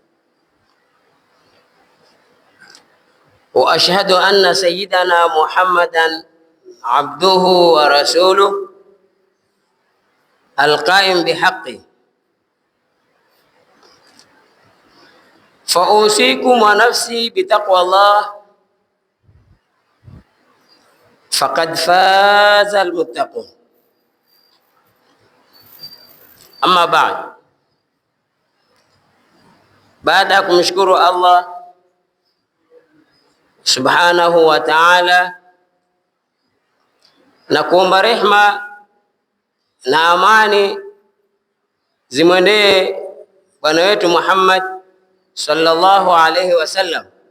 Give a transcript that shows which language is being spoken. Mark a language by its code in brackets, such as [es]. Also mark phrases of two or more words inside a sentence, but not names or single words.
[ar] وأشهد أن سيدنا محمدا عبده ورسوله القائم بحقه، فأوصيكم ونفسي بتقوى الله، فقد فاز المتقون. [sw] Amma baada ya kumshukuru [ar] الله سبحانه وتعالى [sw] na kuomba rehma na amani zimwendee bwana wetu Muhammad [ar] صلى الله عليه وسلم,